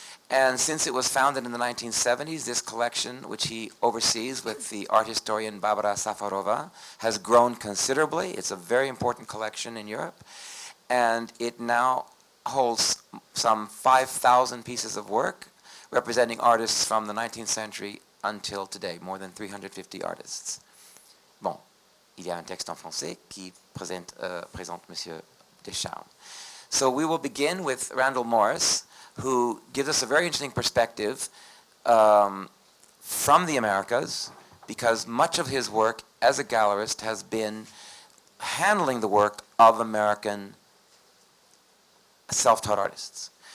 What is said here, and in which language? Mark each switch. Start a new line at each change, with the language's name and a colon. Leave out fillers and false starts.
English: And since it was founded in the 1970s, this collection, which he oversees with the art historian Barbara Safarova, has grown considerably. It's a very important collection in Europe. And it now holds some 5,000 pieces of work representing artists from the 19th century until today, more than 350 artists.
French: Bon, il y a un texte en français qui présente Monsieur Descharmes.
English: So we will begin with Randall Morris, who gives us a very interesting perspective from the Americas, because much of his work as a gallerist has been handling the work of American self-taught artists.